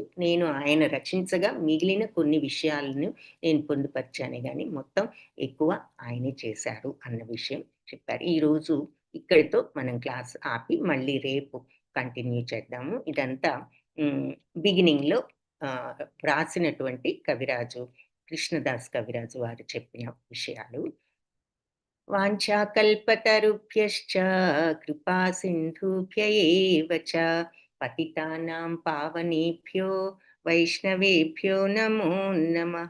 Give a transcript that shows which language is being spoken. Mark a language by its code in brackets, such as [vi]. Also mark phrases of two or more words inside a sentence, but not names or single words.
[te] నేను ఆయన రచించగా మిగిలిన కొన్ని విషయాలను నేను పొందుపరిచానే కానీ మొత్తం ఎక్కువ ఆయనే చేశారు అన్న విషయం చెప్పారు. ఈరోజు ఇక్కడితో మనం క్లాస్ ఆపి మళ్ళీ రేపు కంటిన్యూ చేద్దాము. ఇదంతా బిగినింగ్లో రాసినటువంటి కవిరాజు కృష్ణదాస్ కవిరాజు వారు చెప్పిన విషయాలు. [sa] వాంఛాకల్పతరుభ్యశ్చ కృపా సింధుభ్య ఏవ చ పతితానాం పావనేభ్యో వైష్ణవేభ్యో నమో నమః.